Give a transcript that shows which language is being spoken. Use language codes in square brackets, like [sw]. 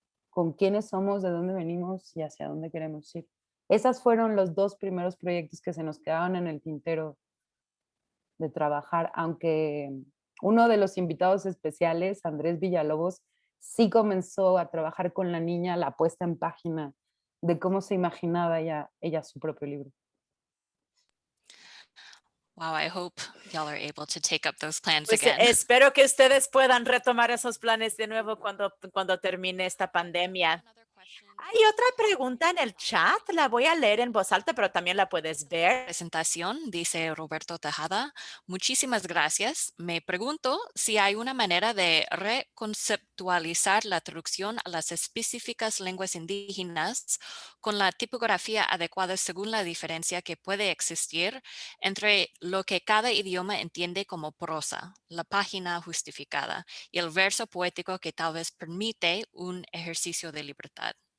[es] Con quiénes somos, de dónde venimos y hacia dónde queremos ir. Esas fueron los dos primeros proyectos que se nos quedaban en el tintero de trabajar, aunque uno de los invitados especiales, Andrés Villalobos, sí comenzó a trabajar con la niña la puesta en página de cómo se imaginaba ella su propio libro. [en] wow, I hope y'all are able to take up those plans [es] Pues [en] again. [es] espero que ustedes puedan retomar esos planes de nuevo cuando termine esta pandemia. Hay otra pregunta en el chat, la voy a leer en voz alta, pero también la puedes ver. Presentación, dice Roberto Tejada. Muchísimas gracias. Me pregunto si hay una manera de reconceptualizar la traducción a las específicas lenguas indígenas con la tipografía adecuada según la diferencia que puede existir entre lo que cada idioma entiende como prosa, la página justificada, y el verso poético que tal vez permite un ejercicio de libertad.